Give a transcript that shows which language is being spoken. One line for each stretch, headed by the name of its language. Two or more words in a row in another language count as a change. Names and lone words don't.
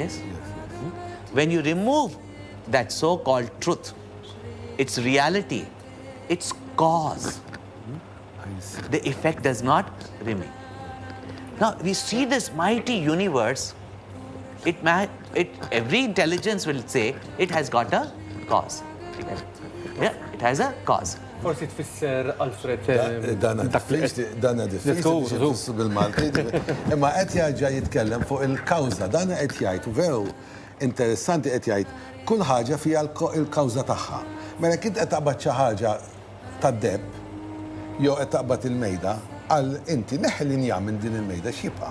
English: When you remove that so-called truth, its reality, its cause, the effect does not remain. Now, we see this mighty universe, every intelligence will say it has got a cause. Yeah, it has a cause.
Maltese: Forsi tfisser Alfred Dana diffiċli jfissu bil-Malti. Imma qed jerġa' jitkellem fuq il-kawża, dana qed jgħid veru interessanti qed jgħid kull ħaġa fiha l-kawża tagħha. Mela kien qed taqbad xi ħaġa tad-debb jew qed taqbad il-mejda għal inti neħħi linja minn din il-mejda x'jibqa'.